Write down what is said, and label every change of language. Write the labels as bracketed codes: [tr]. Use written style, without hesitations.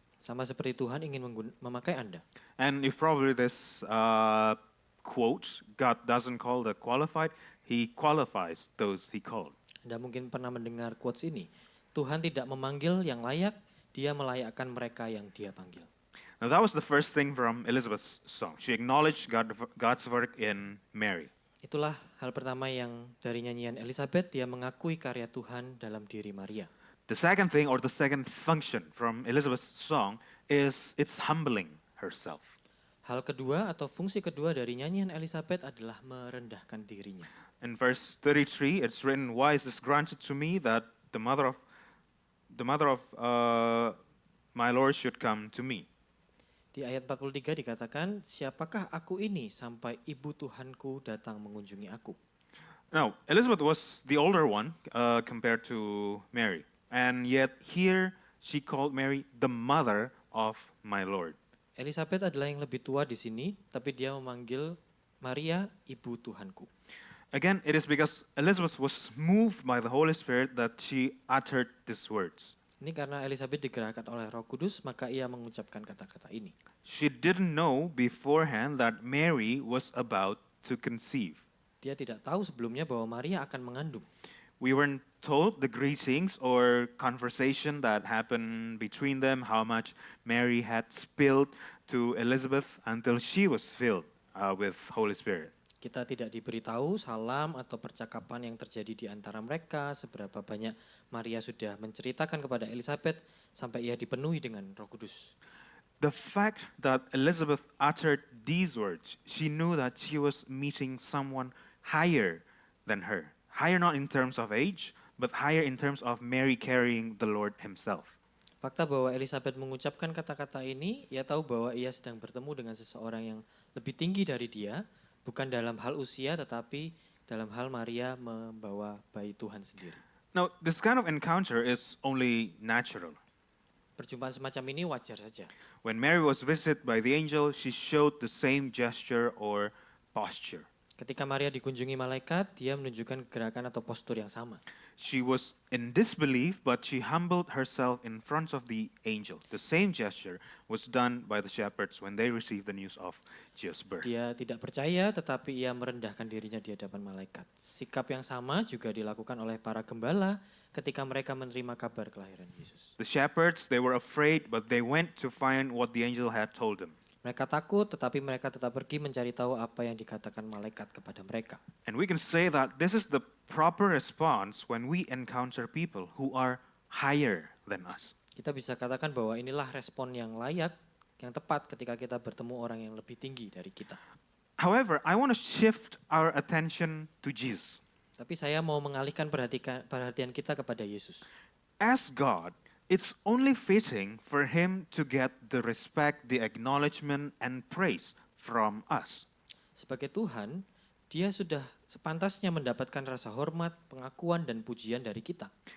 [id] Sama seperti Tuhan ingin memakai Anda. [en] And if probably this quote, God doesn't call the qualified, He qualifies those He called. [id] Anda mungkin pernah mendengar quotes ini. Tuhan tidak memanggil yang layak, Dia melayakkan mereka yang Dia panggil. [en] Now that was the first thing from Elizabeth's song. She acknowledged God's work in Mary. [id] Itulah hal pertama yang dari nyanyian Elizabeth, dia mengakui karya Tuhan dalam diri Maria. [en] The second thing or the second function from Elizabeth's song is it's humbling herself. [id] Hal kedua atau fungsi kedua dari nyanyian Elizabeth adalah merendahkan dirinya. [en] In verse 33, it's written, "Why is this granted to me that the mother of my Lord should come to me?" [id] Di ayat 43 dikatakan, siapakah aku ini sampai ibu Tuhanku datang mengunjungi aku? [en] Now, Elizabeth was the older one compared to Mary. And yet here she called Mary the mother of my Lord. [id] Elizabeth adalah yang lebih tua di sini, tapi dia memanggil Maria ibu Tuhanku. [en] Again, it is because Elizabeth was moved by the Holy Spirit that she uttered these words. [id] Ini karena Elizabeth digerakkan oleh Roh Kudus, maka ia mengucapkan kata-kata ini. [en] She didn't know beforehand that Mary was about to conceive. [id] Dia tidak tahu sebelumnya bahwa Maria akan mengandung. [en] We weren't told the greetings or conversation that happened between them, how much Mary had spilled to Elizabeth until she was filled with Holy Spirit. [id] Kita tidak diberitahu salam atau percakapan yang terjadi di antara mereka, seberapa banyak Maria sudah menceritakan kepada Elizabeth sampai ia dipenuhi dengan Roh Kudus. [en] The fact that Elizabeth uttered these words, she knew that she was meeting someone higher than her. Higher not in terms of age, but higher in terms of Mary carrying the Lord himself. [id] Fakta bahwa Elizabeth mengucapkan kata-kata ini, ia tahu bahwa ia sedang bertemu dengan seseorang yang lebih tinggi dari dia, bukan dalam hal usia tetapi dalam hal Maria membawa bayi Tuhan sendiri. [en] Now, this kind of encounter is only natural. [id] Perjumpaan semacam ini wajar saja. [en] When Mary was visited by the angel, she showed the same gesture or posture. [id] Ketika Maria dikunjungi malaikat, dia menunjukkan gerakan atau postur yang sama. [en] She was in disbelief, but she humbled herself in front of the angel. The same gesture was done by the shepherds when they received the news of Jesus' birth. [id] Dia tidak percaya, tetapi ia merendahkan dirinya di hadapan malaikat. Sikap yang sama juga dilakukan oleh para gembala ketika mereka menerima kabar kelahiran Yesus. [en] The shepherds, they were afraid, but they went to find what the angel had told them. [id] Mereka takut, tetapi mereka tetap pergi mencari tahu apa yang dikatakan malaikat kepada mereka. [en] And we can say that this is the proper response when we encounter people who are higher than us. [id] Kita bisa katakan bahwa inilah respon yang layak, yang tepat ketika kita bertemu orang yang lebih tinggi dari kita. [en] However, I want to shift our attention to Jesus. [id] Tapi saya mau mengalihkan perhatian kita kepada Yesus. [en] As God, it's only fitting for him to get the respect, the acknowledgement, and praise from us. [id] Sebagai Tuhan, dia sudah sepantasnya mendapatkan rasa hormat, pengakuan, dan pujian dari kita.